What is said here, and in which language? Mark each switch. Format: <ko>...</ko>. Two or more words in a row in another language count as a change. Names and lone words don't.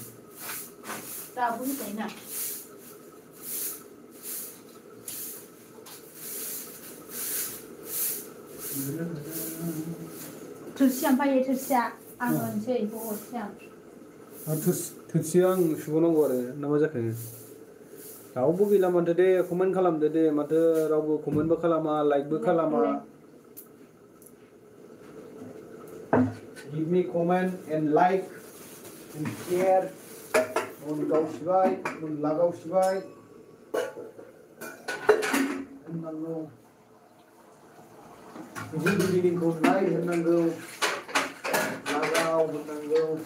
<brx>दाबो होजायोना थोरसिया ओमफ्राय थोरसिया आं होनसै बेखौ हरसै आं थोरसिया आं सुबावनांगौ आरो ना मा जाखो रावबो गैला माथो दे कमेन्ट खालामदो दे माथो रावबो कमेन्टबो खालामा लाइकबो खालामा</brx> <en>Give me comment and like and share</en> <brx>उन गावसिबाय उन लागावसिबाय होननांगौ गुबुन भिडिअखौ नाय होननांगौ लागाव होननांगौ</brx>